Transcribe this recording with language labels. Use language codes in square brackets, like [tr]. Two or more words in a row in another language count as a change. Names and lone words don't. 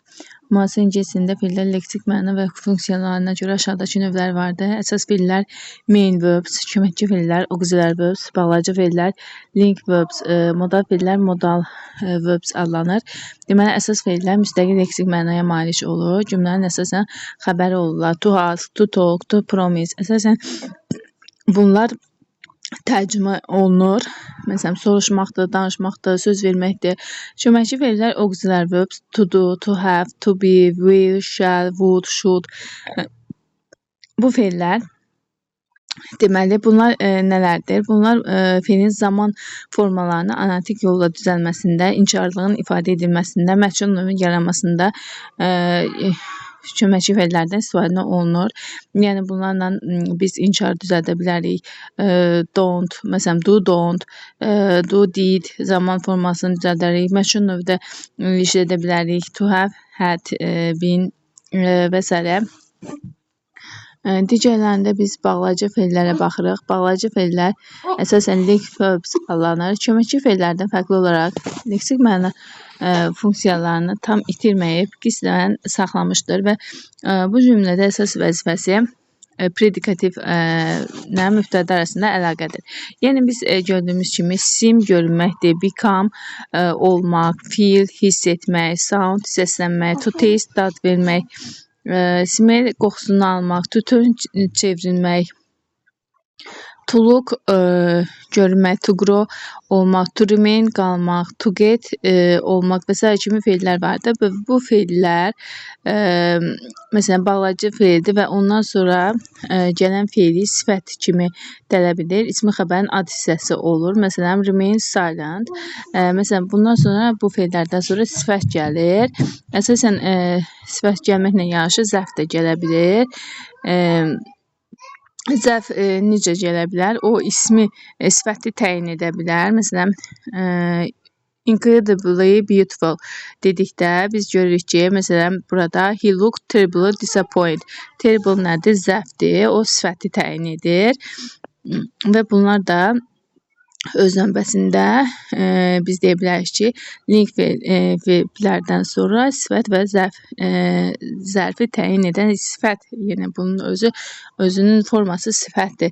[az] Müasir ingilis dilində fe'llər leksik məna və funksiyalarına görə aşağıdakı növlər vardır. Əsas fe'llər [en] main verbs, [az] köməkçi fe'llər, [en] auxiliary verbs, [az] bağlayıcı fe'llər, [en] link verbs, [az] modal fe'llər [en] modal verbs [az] adlanır. Deməli, əsas fe'llər müstəqil leksik mənaya malik olur. Cümlənin əsasən xəbəri olurlar. [en] To ask, to talk, to promise. [az] Əsasən bunlar tərcümə olunur. Məsələn, soruşmaqdır, danışmaqdır, söz verməkdir. Köməkçi fe'llər [en] auxiliary verbs, to do, to have, to be, will, shall, would, should. [az] Bu fe'llər deməli, bunlar nələrdir? Bunlar fe'lin zaman formalarını analitik yolla düzəlməsində, inkarlığın ifadə edilməsində, məchul növün yaranmasında köməkçi fe'llərdən istifadə olunur. Yəni, bunlarla biz inkar düzəldə bilərik. Don't, məsələn, [en] do, don't, do, did [az] zaman formasını düzəldərik. Məchul növdə işlədə bilərik. [en] To have, had, been [az] və s. Digərlərində biz bağlayıcı fe'llərə baxırıq. Bağlayıcı fe'llər əsasən [en] link verbs [az] adlanır. Köməkçi fe'llərdən fərqli olaraq leksik məna funksiyalarını tam itirməyib, qismən saxlamışdır və bu cümlədə əsas vəzifəsi predikativlə mübtəda arasında əlaqədir. Yəni, biz gördüyümüz kimi seem görünməkdir, become olmaq, feel hiss etmək, sound səslənmək, [en] to taste [az] dad vermək, smell qoxusunu almaq, [en] to turn [az] çevrilmək, [en] to look [az] görünmək, [en] to grow [az] olmaq, [en] to remain [az] qalmaq, [en] to get [az] olmaq və s. kimi fe'llər vardır. Bu fe'llər məsələn bağlayıcı fe'ldir və ondan sonra gələn fe'li sifət kimi tələb edir. İsmi xəbərin ad hissəsi olur. [en] Məsələn, remain silent. [az] Məsələn, bundan sonra bu fe'llərdən sonra sifət gəlir. Əsasən sifət gəlməklə yanaşı zərf də gələ bilir. Zərf necə gələ bilər? O ismi, sifəti təyin edə bilər. Məsələn, [en] incredibly beautiful [az] dedikdə biz görürük ki, məsələn, burada [en] he looked terribly disappointed. [az] Terrible nədir? Zərfdir. O sifəti təyin edir. Və bunlar da öz növbəsində biz deyə bilərik ki, link verblərdən sonra sifət və zərfi təyin edən sifət, yəni bunun özünün forması sifətdir.